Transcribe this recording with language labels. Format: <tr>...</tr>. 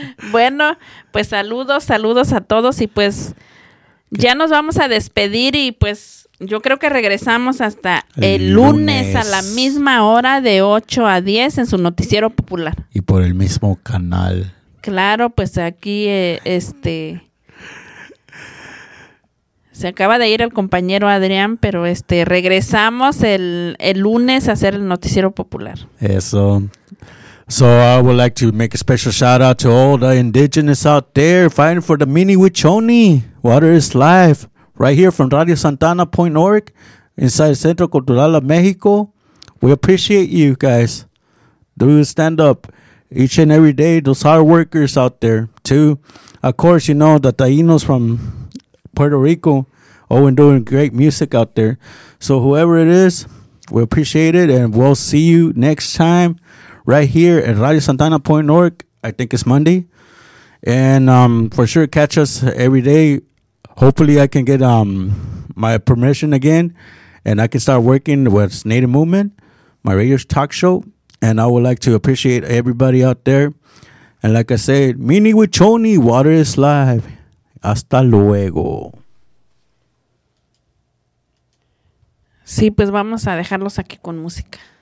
<es>Bueno, pues saludos a todos y pues ya nos vamos a despedir y pues yo creo que regresamos hasta el lunes a la misma hora de 8 a 10 en su noticiero popular. Y por el mismo canal. Claro, pues aquí se acaba de ir el compañero Adrián, pero regresamos el lunes a hacer el noticiero popular. Eso.</es> <en>So I would like to make a special shout out to all the indigenous out there fighting for the Mini Wichoni. Water is life. Right here from Radio Santana Point Org, inside Centro Cultural of Mexico. We appreciate you guys. Do stand up each and every day. Those hard workers out there too. Of course, you know, the Taínos from Puerto Rico, and doing great music out there. So whoever it is, we appreciate it, and we'll see you next time right here at Radio Santana Point Org. I think it's Monday. And for sure catch us every day hopefully I can get my permission again, and I can start working with Native Movement, my radio talk show. And I would like to appreciate everybody out there. And like I said, Mini Wichoni, water is life.</en> <es>Hasta luego. Sí, pues vamos a dejarlos aquí con música.</es>